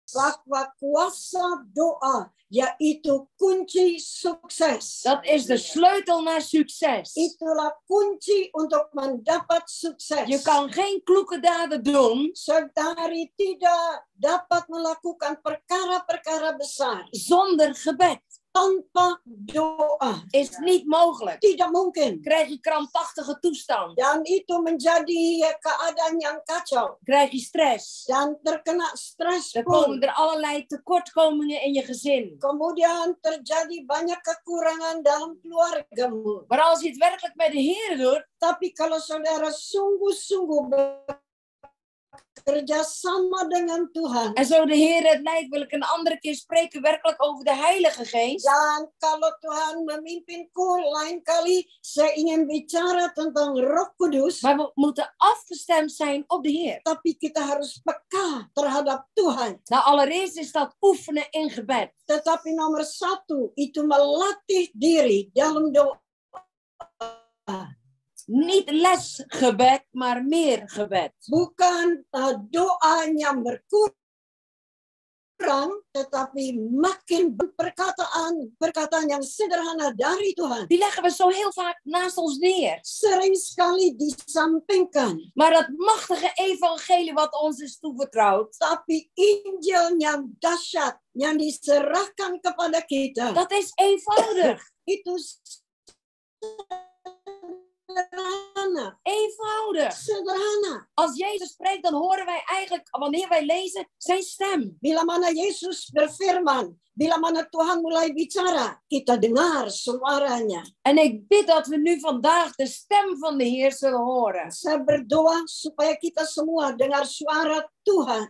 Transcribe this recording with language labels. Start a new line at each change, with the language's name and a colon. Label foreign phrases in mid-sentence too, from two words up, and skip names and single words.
Indonesian: Bahwa kuasa doa yaitu kunci sukses.
Dutch: Dat is de sleutel naar succes.
Indonesian: Itulah kunci untuk mendapat sukses.
Dutch: Je kan geen kloeke daden doen
Indonesian: Saudari tidak dapat melakukan perkara-perkara besar
Dutch: zonder gebed.
Indonesian: tanpa doa.
Dutch: Is niet mogelijk.
Indonesian: Tidak mungkin.
Dutch: Krijg je krampachtige toestand.
Indonesian: Dan itu menjadi keadaan yang kacau.
Dutch: Krijg je stress.
Indonesian: Dan terkena stres Dan pun.
Dutch: komen er allerlei tekortkomingen in je gezin.
Indonesian: Kemudian terjadi banyak kekurangan dalam keluargamu.
Dutch: Maar als je het werkelijk met de Heer doet,
Indonesian: Tapi kalau saudara sungguh-sungguh bekerja sama dengan Tuhan.
Dutch: en zo de Heer het leidt, wil ik een andere keer spreken werkelijk over de Heilige Geest.
Indonesian: Dan kalau Tuhan memimpinku, lain kali saya ingin bicara tentang Roh Kudus.
Dutch: Maar we moeten afgestemd zijn op de Heer.
Indonesian: Tapi kita harus peka terhadap Tuhan.
Dutch: Nou, allereerst is dat oefenen in gebed.
Indonesian: Tetapi nomor 1 itu melatih diri dalam doa.
Dutch: Niet lesgebed, maar meer gebed.
Indonesian: Bukan doanya berkurang, tetapi makin perkataan yang sederhana dari Tuhan.
Dutch: Die leggen we zo heel vaak naast ons neer.
Indonesian: Sering sekali disampingkan.
Dutch: Maar dat machtige evangelie wat ons is toevertrouwd,
Indonesian: Tapi Injil yang dahsyat yang diserahkan kepada kita.
Dutch: dat is eenvoudig.
Indonesian: Itu sederhana.
Dutch: Eenvoudig.
Indonesian: Sederhana.
Dutch: Als Jezus spreekt, dan horen wij eigenlijk, wanneer wij lezen, zijn stem.
Indonesian: Bila mana Yesus berfirman, bila mana Tuhan mulai bicara, kita dengar suaranya.
Dutch: En ik bid dat we nu vandaag de stem van de Heer zullen horen.
Indonesian: Saya berdoa supaya kita semua dengar suara Tuhan.